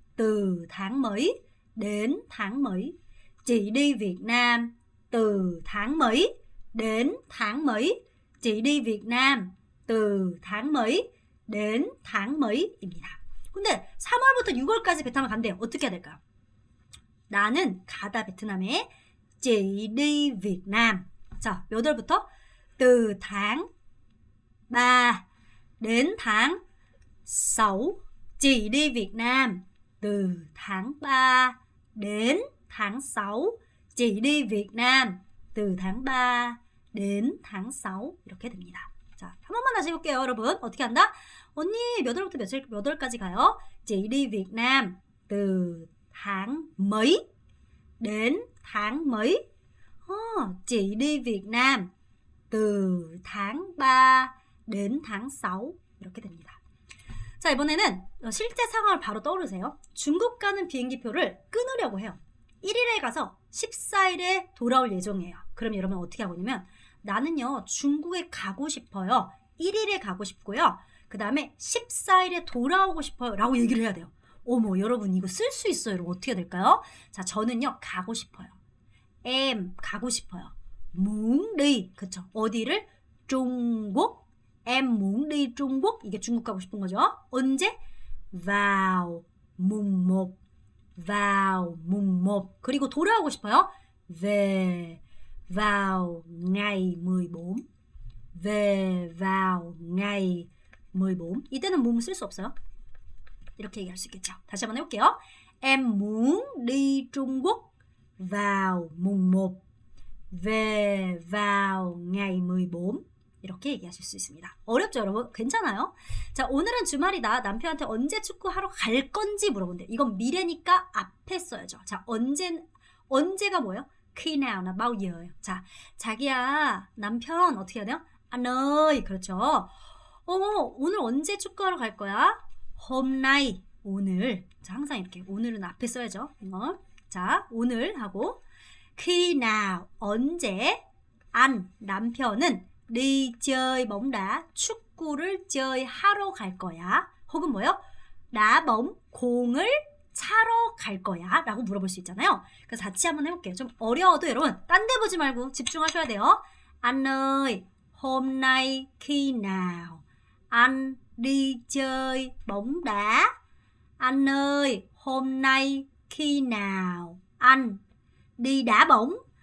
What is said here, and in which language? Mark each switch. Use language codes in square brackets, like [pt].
[vi] từ tháng mấy đến tháng mấy. Chị đi Việt Nam từ tháng mấy đến tháng mấy. Chị đi Việt Nam từ tháng mấy đến tháng mấy 입니다. [ko] 근데 3월부터 6월까지 베트남을 간대요. 어떻게 해야 될까요? 나는 가다 베트남에 [vi] chị đi Việt Nam. [ko] 자, 몇 월부터? [vi] từ tháng 3 đến tháng 6. Chị đi Việt Nam từ tháng 3 đến tháng 6. Chị đi Việt Nam từ tháng 3 đến tháng 6. [ko] 이렇게 됩니다. 자, 한 번만 다시 해볼게요, 여러분. 어떻게 한다? 언니 몇 월부터 몇 월까지 가요? [vi] Chị đi Việt Nam từ tháng mấy đến tháng mấy. Chị đi Việt Nam từ tháng 3 đến tháng 6. [ko] 이렇게 됩니다. 자, 이번에는 실제 상황을 바로 떠오르세요. 중국 가는 비행기표를 끊으려고 해요. 1일에 가서 14일에 돌아올 예정이에요. 그럼 여러분 어떻게 하고 있냐면 나는요 중국에 가고 싶어요. 1일에 가고 싶고요. 그 다음에 14일에 돌아오고 싶어요 라고 얘기를 해야 돼요. 어머, 여러분 이거 쓸 수 있어요. 여러분 어떻게 될까요? 자, 저는요 가고 싶어요. em 가고 싶어요. [vi] muốn đi. [ko] 그쵸? 어디를? 중국. [vi] em muốn đi Trung Quốc. [ko] 이게 중국 가고 싶은 거죠. 언제? [vi] vào mùng 1. vào mùng 1. [ko] 그리고 돌아오고 싶어요. [vi] về vào ngày 14. về vào ngày 14. [ko] 이때는 몸 쓸 수 없어요. 이렇게 얘기할 수 있겠죠. 다시 한번 해볼게요. [vi] Em muốn đi Trung Quốc vào mùng 1. về vào ngày 14. [ko] 이렇게 얘기하실 수 있습니다. 어렵죠, 여러분? 괜찮아요? 자, 오늘은 주말이다. 남편한테 언제 축구하러 갈 건지 물어본대. 이건 미래니까 앞에 써야죠. 자, 언제가 뭐예요? [vi] khi nào, bao giờ. [ko] 자, 자기야, 남편 어떻게 해야 돼요? [vi] anh ơi. [ko] 그렇죠. 오늘 언제 축구하러 갈 거야? [vi] hôm nay. [ko] 오늘. 자, 항상 이렇게 오늘은 앞에 써야죠. 자, 오늘 하고 [vi] khi nào, [ko] 언제. [vi] anh, [ko] 남편은 [vi] đi chơi bóng đá, 축구를 chơi [ko] 하러 갈 거야. 혹은 뭐요? [vi] đá bóng, [ko] 공을 차러 갈 거야 라고 물어볼 수 있잖아요. 그래서 같이 한번 해볼게요. 좀 어려워도 여러분 딴 데 보지 말고 집중하셔야 돼요. [vi] Anh ơi, hôm nay khi nào anh đi chơi bóng đá? Anh ơi, hôm nay khi nào anh đi đá bóng?